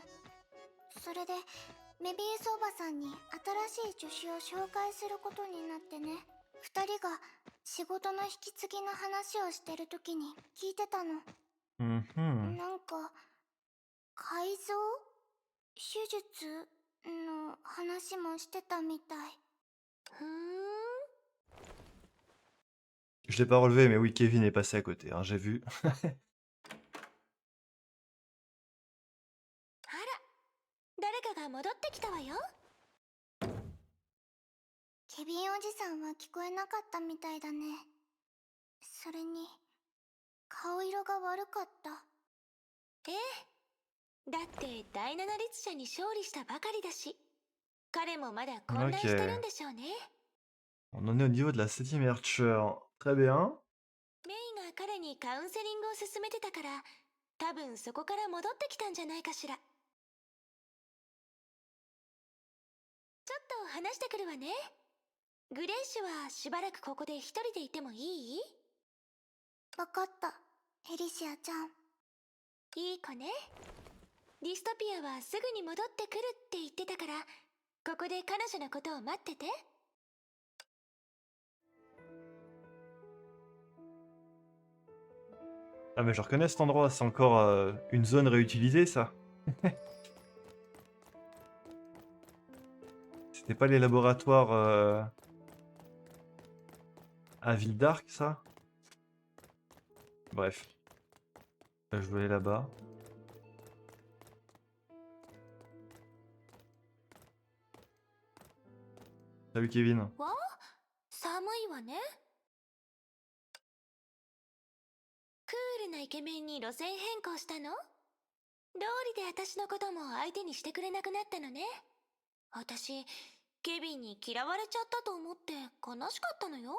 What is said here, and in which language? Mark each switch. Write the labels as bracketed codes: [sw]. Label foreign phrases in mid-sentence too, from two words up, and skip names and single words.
[ja] それでメビウスおばさんに新しい助手を紹介することになってね。二人が仕事の引き継ぎの話をしてる時に聞いてたの。 Mhm. なんか改造手術の話もしてたみたい。ふーん。 [fr] Je l'ai pas relevé mais oui Kevin est passé à côté, hein, j'ai vu. [ja] あら、誰かが戻ってきたわよ。ケビンおじさんは聞こえなかったみたいだね。それに顔色が悪かった。ええ、だって第七律者に勝利したばかりだし、彼もまだ混乱してるんでしょうね。 [fr] On en est au niveau de la 7ème Archer. Très bien. [ja] メイが彼にカウンセリングを勧めてたから、多分そこから戻ってきたんじゃないかしら。ちょっと話してくるわね。グレーシュはしばらくここで一人でいてもいい？わかった、エリシアちゃん。いい子ね。ディストピアはすぐに戻ってくるって言ってたから、ここで彼女のことを待ってて。 [fr] Ah mais je reconnais cet endroit, c'est encore une zone réutilisée ça. C'était pas les laboratoires à Ville d'Arc ça? Bref. Je vais aller là-bas. Salut Kevin. [ja] わあ、 寒いわね。クールなイケメンに路線変更したの？道理で私のことも相手にしてくれなくなったのね。私、ケビンに嫌われちゃったと思って悲しかったのよ。